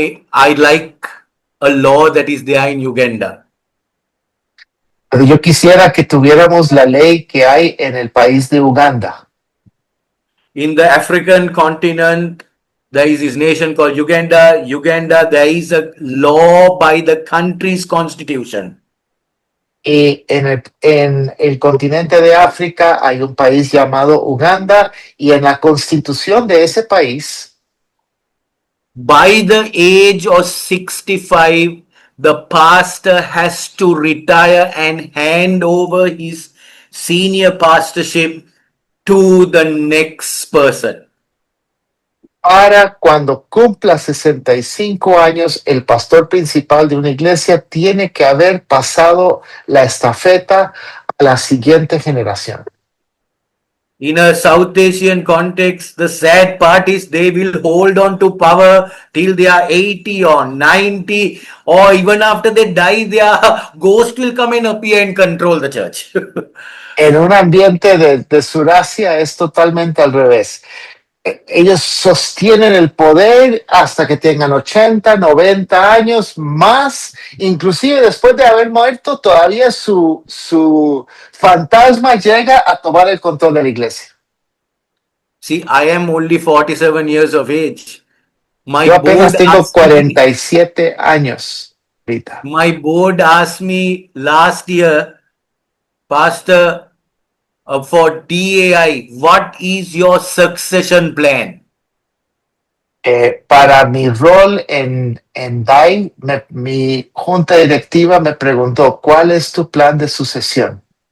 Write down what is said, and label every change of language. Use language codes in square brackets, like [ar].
[en] I like a law that is there in Uganda. [es] Pero yo quisiera que tuviéramos la ley que hay en el país de Uganda. [en] In the African continent, there is this nation called Uganda. Uganda, there is a law by the country's constitution. [es] Y en el continente de África hay un país llamado Uganda y en la constitución de ese país, [en] By the age of 65, the pastor has to retire and hand over his senior pastorship to the next person. [es] para cuando cumpla 65 años, el pastor principal de una iglesia tiene que haber pasado la estafeta a la siguiente generación. [en] In a South Asian context, the sad part is they will hold on to power till they are 80 or 90, or even after they die, their ghost will come and appear and control the church. [es] En un ambiente de Surasia es totalmente al revés. Ellos sostienen el poder hasta que tengan 80, 90 años más, inclusive después de haber muerto, todavía su fantasma llega a tomar el control de la iglesia. [en] See, I am only 47 years of age. My [es] Yo apenas [en] board [es] tengo [en] asked me- [es] 47 años ahorita. [en] My board asked me last year, Pastor, for DAI, what is your succession plan? [es] Para mi rol en DAI, mi junta directiva me preguntó, ¿cuál es tu plan de sucesión?